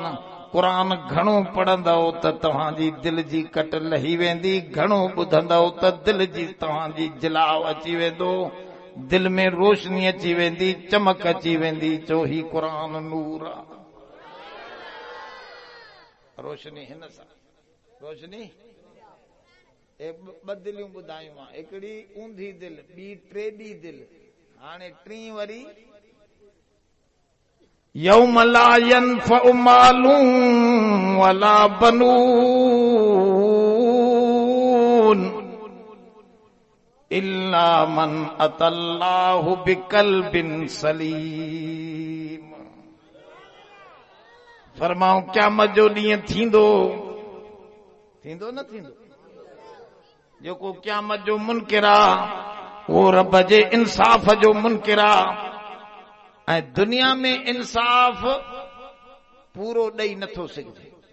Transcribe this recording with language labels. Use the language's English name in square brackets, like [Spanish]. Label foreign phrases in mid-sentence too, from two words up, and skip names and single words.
[Sindhi] क़ुरान घणो पढ़ंदव त तव्हांजी दिल जी कट लही वेंदी, घणो ॿुधंदव त दिल जी तव्हांजी जिलाव अची वेंदो, दिल में रोशनी अची वेंदी, चमक अची वेंदी। चो ही क़ुरान नूर आहे। रोशनी हिन सां रोशनी ॿ दिलियूं ॿुधायूं मां, हिकिड़ी ऊंधी दिल, ॿी टेॾी दिल, हाणे टी वरी [Arabic] يوم لا ينفع مال ولا بنون إلا من أتى الله بقلب سليم. [Sindhi] फरमाऊं क़यामत जो ॾींहुं थींदो, थींदो न थींदो? जेको क़यामत जो मुनकिर आहे वो रब जे इंसाफ़ जो मुनकिर आहे। ऐं दुनिया में इंसाफ़ पूरो ॾेई नथो सघिजे।